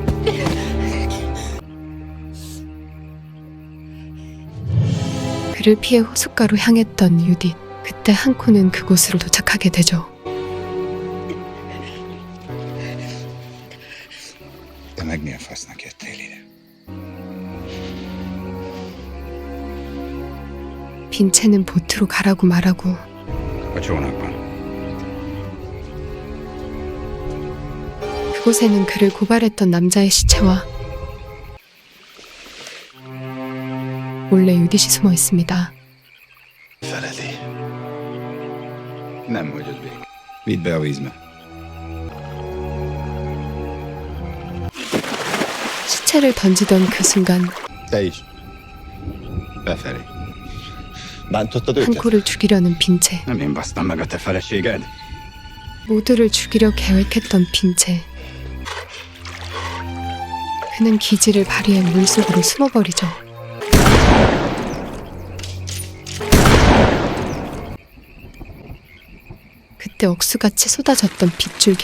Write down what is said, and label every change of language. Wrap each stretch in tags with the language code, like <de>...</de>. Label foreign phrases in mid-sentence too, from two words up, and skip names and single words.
<ko>그를 피해 호숫가로 향했던 유딧. 그때 한코는 그곳으로 도착하게 되죠.</ko> <hu>Te meg mi a fasznak jöttél ide?</hu> <ko>빈체는 보트로 가라고 말하고</ko> <hu>A csónakban.</hu> <ko>그곳에는 그를 고발했던 남자의 시체와 몰래 유딧이 숨어 있습니다.</ko> <hu>Feledi. Nem hagyod végig. Vidd be a vízbe.</hu> <ko>시체를 던지던 그 순간</ko> <hu>Te is. Befelé. Bántottad őket?</hu> <ko>한코를 죽이려는 빈체.</ko> <hu>Nem én basztam meg a te feleséged.</hu> <ko>모두를 죽이려 계획했던 빈체. 그는 기지를 발휘해 물속으로 숨어버리죠. 그때 억수같이 쏟아졌던 빗줄기.</ko>